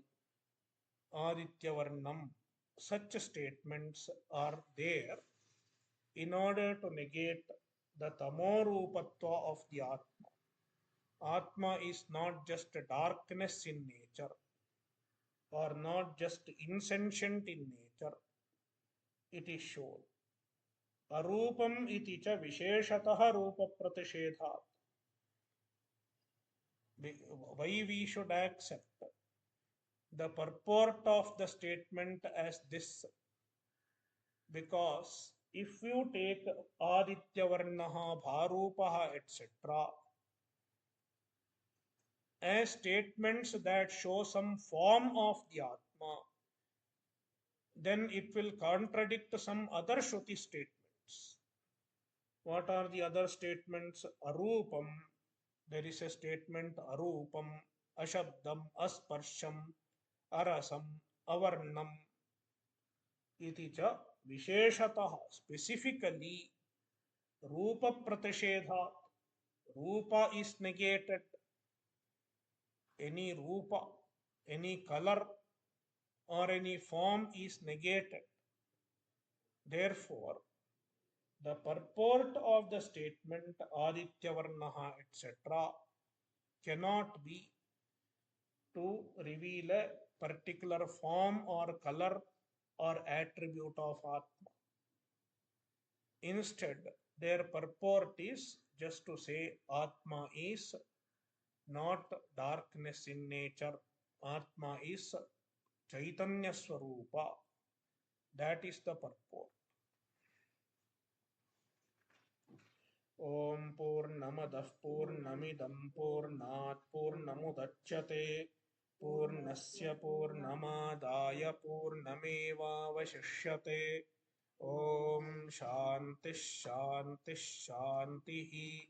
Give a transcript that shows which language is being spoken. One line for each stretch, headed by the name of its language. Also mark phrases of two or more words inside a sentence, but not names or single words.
Sanskrit: Aditya Varnam,
English: such statements are there in order to negate the tamorupatva of the Atma. Atma is not just a darkness in nature or not just insentient in nature. it is shown.
Sanskrit: Arupam iti cha visheshatah rupa pratishethat.
English: Why we should accept the purport of the statement as this? Because if you take
Sanskrit: Aditya Varnaha, Bharupaha,
English: etc., as statements that show some form of the Atma, then it will contradict some other Shruti statements. What are the other statements? Arupam. There is a statement
Sanskrit: Arupam, Ashabdam, Asparsham, Arasam, Avarnam. Iti cha Visheshatah.
English: Specifically,
Sanskrit: Rupa Pratishedha.
English: Rupa is negated. Any Rupa, any color, or any form is negated. Therefore, the purport of the statement
Sanskrit: Aditya Varnaha,
English: etc., cannot be to reveal a particular form or color or attribute of Atma. Instead, their purport is just to say Atma is not darkness in nature. Atma is
Sanskrit: Chaitanya Swarupa.
English: That is the purport.
Sanskrit: Om Purnamadah Purnamidam Purnat Purnamudachyate Purnasya Purnamadaya Purnamevavashishyate. Om Shanti Shanti Shanti.